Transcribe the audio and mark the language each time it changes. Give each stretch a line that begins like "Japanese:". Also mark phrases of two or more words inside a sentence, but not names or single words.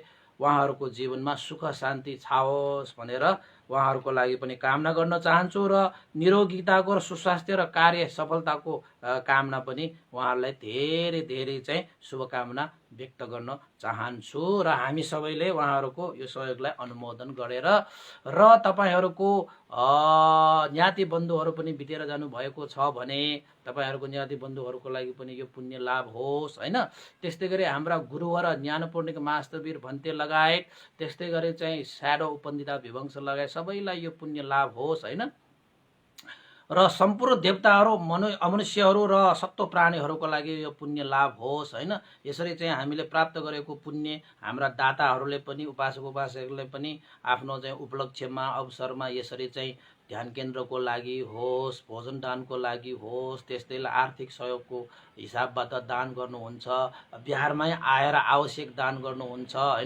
Nepali: उहाँहरूको जीवनमा सुख शान्ति छाओस् भनेर उहाँहरूको लागि पनि कामना गर्न चाहन्छु र निरोगिताको र सुस्वास्थ्य र कार्य सफलताको कामना पनि उहाँहरूलाई धेरै धेरै चाहिँ शुभकामना व्यक्त गर्न चाहन्छु र हामी सबैले उहाँहरूको यो सहयोगलाई अनुमोदन गरेर र तपाईहरूको ज्ञाति बन्धुहरू पनि बितेर जानु भएको छ भने तपाईहरूको ज्ञाति बन्धुहरूको लागि पनि यो पुण्य लाभ होस् हैन। त्यस्तै गरी हाम्रा गुरुवर ज्ञानपूर्णिक मास्तवीर भन्ते लगायत त्यस्तै गरी चाहिँ स्याडो उपन्दिता विवंश लगायत सबैलाई यो पुण्य लाभ होस् हैन। र सम्पूर्ण देवताहरू अमनुष्यहरू र सत्व प्राणीहरूको लागि यो पुण्य लाभ होस् होइन। यसरी चाहिँ हामीले प्राप्त गरेको पुण्य हाम्रा दाताहरूले पनि उपासक उपासकहरूले पनि आफ्नो चाहिँ उपलक्ष्यमा अवसरमा यसरी चाहिँ ध्यान केन्द्रको लागि होस्, भोजन दानको लागि होस्, त्यस्तै आर्थिक सहयोगको हिसाबबाट दान गर्नुहुन्छ, बिहारमै आएर आवश्यक दान गर्नुहुन्छ होइन।